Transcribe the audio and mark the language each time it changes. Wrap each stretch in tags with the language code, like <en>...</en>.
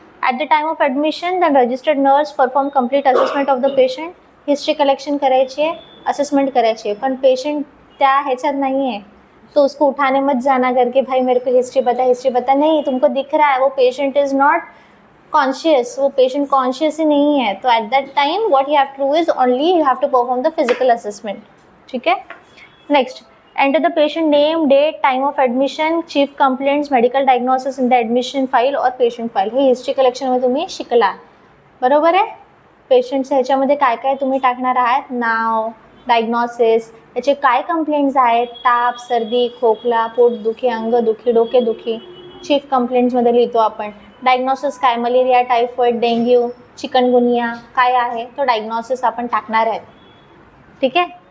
<en>At the time of admission, the registered nurse perform complete assessment of the patient.</en> <mr>History collection करायची आहे, assessment करायची है. पण patient त्या ह्याच्यात</mr> <hi>नहीं है, तो उसको उठाने मत जाना करके भाई मेरे को हिस्ट्री बता. नहीं, तुमको दिख रहा है वो पेशेंट</hi> <en>is not conscious,</en> <hi>वो पेशेंट कॉन्शियस ही नहीं है.</hi> <en>तो at that time what you have to do is only you have to perform the physical assessment.</en> <hi>ठीक है.</hi> <en>Next, enter the patient name, date, time of admission, chief complaints, medical diagnosis in the admission file or patient file.</en> <mr>हे history कलेक्शनमध्ये तुम्ही शिकला, बरोबर आहे. पेशंटच्या ह्याच्यामध्ये काय काय तुम्ही टाकणार आहात, नाव, डायग्नॉसिस, त्याचे काय कंप्लेंट्स आहेत, ताप, सर्दी, खोकला, पोटदुखी, अंगदुखी, डोकेदुखी. चीफ कंप्लेंट्समध्ये लिहितो आपण. डायग्नॉसिस काय, मलेरिया, टायफॉइड, डेंग्यू, चिकनगुनिया काय आहे, तो डायग्नॉसिस आपण टाकणार आहेत. ठीक आहे.</mr>